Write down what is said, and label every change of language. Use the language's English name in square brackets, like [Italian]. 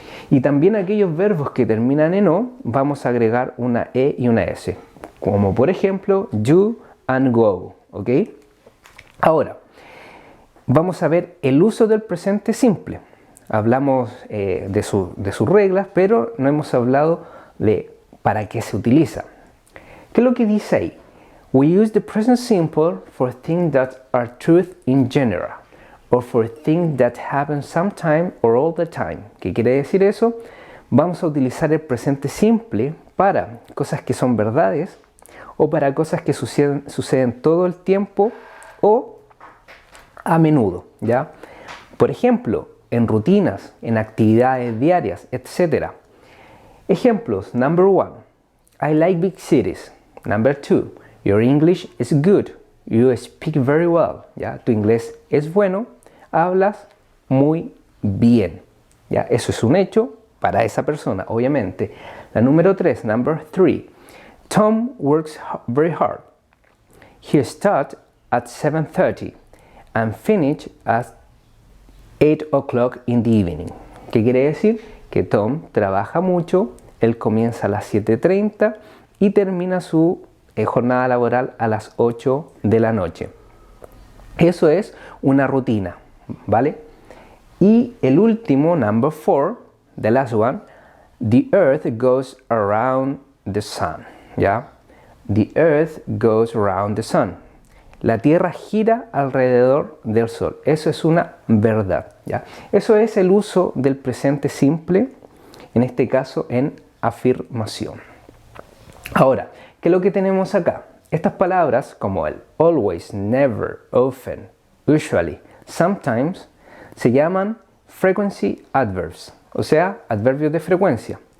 [Spanish] Y también aquellos verbos que terminan en O, vamos a agregar una E y una S, como por ejemplo do and go, ¿ok? Ahora, vamos a ver el uso del presente simple. Hablamos de sus reglas, pero no hemos hablado de para qué se utiliza. ¿Qué es lo que dice ahí? [English] We use the present simple for things that are truth in general, or for things that happen sometime or all the time. [Spanish] ¿Qué quiere decir eso? Vamos a utilizar el presente simple para cosas que son verdades, o para cosas que suceden todo el tiempo o a menudo, ¿ya? Por ejemplo, en rutinas, en actividades diarias, etc. Ejemplos, [English] number 1, I like big cities. Number 2, your English is good. You speak very well. [Spanish] ¿Ya? Tu inglés es bueno, hablas muy bien. ¿Ya? Eso es un hecho para esa persona, obviamente. La número 3, [English] number 3, Tom works very hard. He starts at 7:30 and finishes at 8 o'clock in the evening. [Spanish] ¿Qué quiere decir? Que Tom trabaja mucho, él comienza a las 7:30 y termina su jornada laboral a las 8 de la noche. Eso es una rutina, ¿vale? Y el último, [English] number 4, the last one, the earth goes around the sun, ¿ya? The earth goes around the sun. [Spanish] La Tierra gira alrededor del Sol. Eso es una verdad, ¿ya? Eso es el uso del presente simple, en este caso en afirmación. Ahora, ¿qué es lo que tenemos acá? Estas palabras como el always, never, often, usually, sometimes, se llaman [English] frequency adverbs, [Spanish] o sea, adverbios de frecuencia.